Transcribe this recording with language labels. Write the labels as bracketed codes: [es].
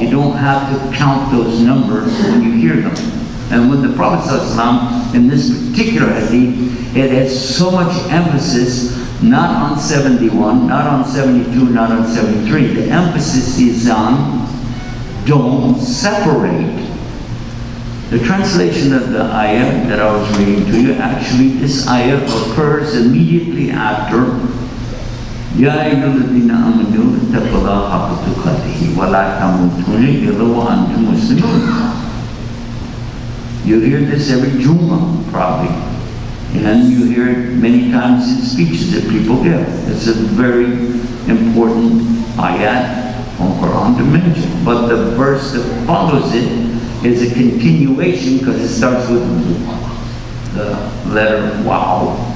[en] You don't have to count those numbers when you hear them. And when the Prophet ﷺ, in this particular hadith, it has so much emphasis not on 71, not on 72, not on 73. The emphasis is on don't separate. The translation of the ayah that I was reading to you, actually this ayah occurs immediately after [ar] يا أيها الذين آمنوا اتقوا الله حق تقاته ولا تموتن إلا وأنتم مسلمون. [en] You hear this every Jummah, probably. And you hear it many times in speeches that people give. It's a very important ayat from Quran to mention. But the verse that follows it is a continuation because it starts with the letter Wow.